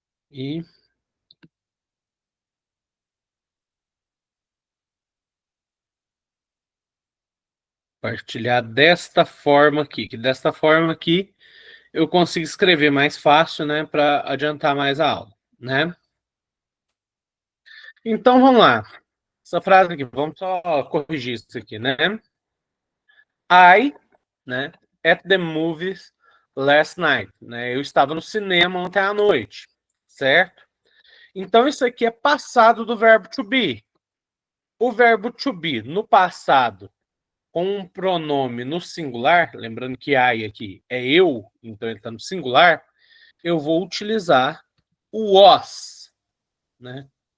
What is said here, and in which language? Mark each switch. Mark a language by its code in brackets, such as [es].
[pt] E partilhar desta forma aqui, que desta forma aqui eu consigo escrever mais fácil, né, para adiantar mais a aula, né? Então vamos lá. Essa frase aqui, vamos só corrigir isso aqui, né? [en] I, né, at the movies last night, né? [pt] Eu estava no cinema ontem à noite, certo? Então isso aqui é passado do verbo to be. O verbo to be no passado com um pronome no singular, lembrando que I aqui é eu, então ele está no singular, eu vou utilizar o was, né?